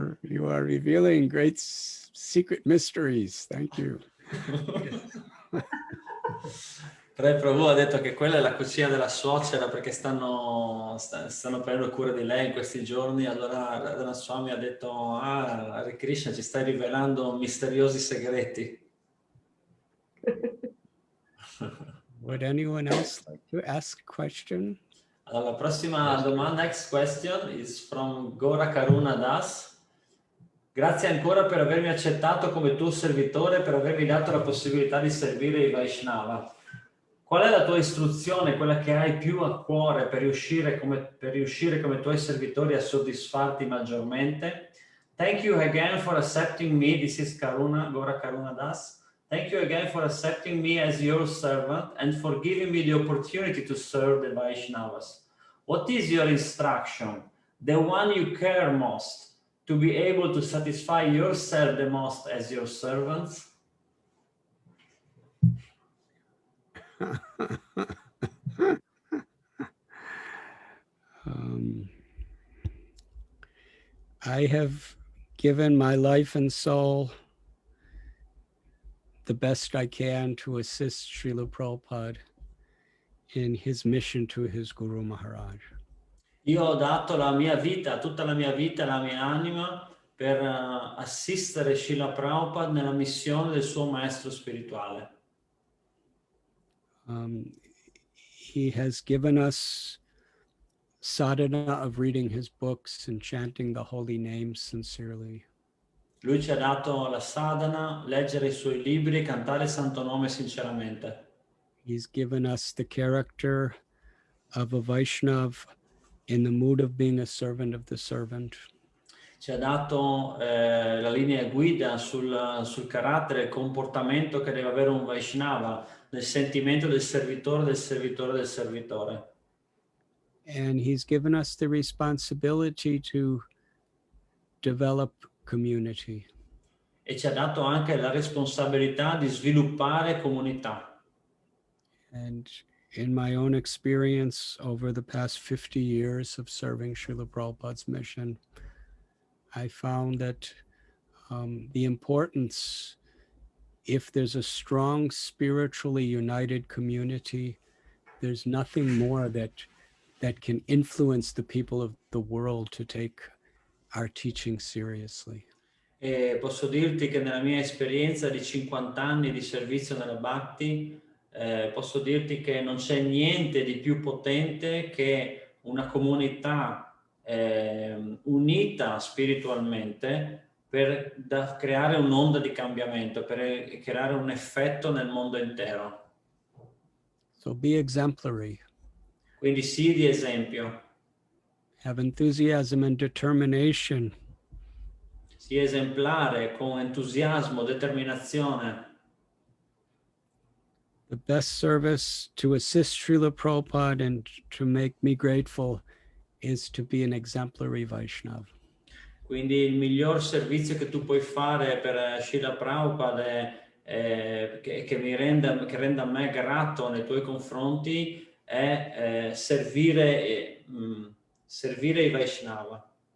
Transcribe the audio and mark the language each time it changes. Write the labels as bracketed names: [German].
[English] You are revealing great secret mysteries. Thank you. [Italian] Trai Prabhu ha detto che quella è la cucina della suocera perché stanno prendendo cura di lei in questi giorni. Allora Radhanath Swami ha detto: Hare Krishna, ci stai rivelando misteriosi segreti. [English] Would anyone else like to ask a question? [Italian] Allora, la prossima domanda, [English] next question, is from [Italian] Gora Karuna Das. Grazie ancora per avermi accettato come tuo servitore e per avermi dato la possibilità di servire i Vaishnava. Qual è la tua istruzione, quella che hai più a cuore per riuscire come tuoi servitori a soddisfarti maggiormente? [English] Thank you again for accepting me. This is Gora Karuna Das. Thank you again for accepting me as your servant and for giving me the opportunity to serve the Vaishnavas. What is your instruction, the one you care most, to be able to satisfy yourself the most as your servants? I have given my life and soul the best I can to assist Srila Prabhupada in his mission to his Guru Maharaj. [Italian] Io ho dato la mia vita, tutta la mia vita, la mia anima per assistere Srila Prabhupada nella missione del suo maestro spirituale. [English] He has given us sadhana of reading his books and chanting the holy names sincerely. [Italian] Lui ci ha dato la sadhana, leggere i suoi libri e cantare il santo nome sinceramente. [English] He's given us the character of a Vaishnav in the mood of being a servant of the servant. [Italian] Ci ha dato la linea guida sul carattere e il comportamento che deve avere un Vaishnava, nel sentimento del servitore, del servitore, del servitore. [English] And he's given us the responsibility to develop community. [Italian] E ci ha dato anche la responsabilità di sviluppare comunità. [English] And in my own experience over the past 50 years of serving Srila Prabhupada's mission, I found that the importance, if there's a strong spiritually united community, there's nothing more that can influence the people of the world to take our teaching seriously. [Italian] E posso dirti che nella mia esperienza di 50 anni di servizio nella Bhakti, posso dirti che non c'è niente di più potente che una comunità unita spiritualmente per creare un'onda di cambiamento, per creare un effetto nel mondo intero. [English] So be exemplary. [Italian] Quindi sii di esempio. [English] Have enthusiasm and determination. [Italian] Sii esemplare con entusiasmo, determinazione. [English] The best service to assist Srila Prabhupada and to make me grateful is to be an exemplary Vaishnava. [Italian] Quindi il miglior servizio che tu puoi fare per Srila Prabhupada che renda a me grato nei tuoi confronti è servire i Vaishnava.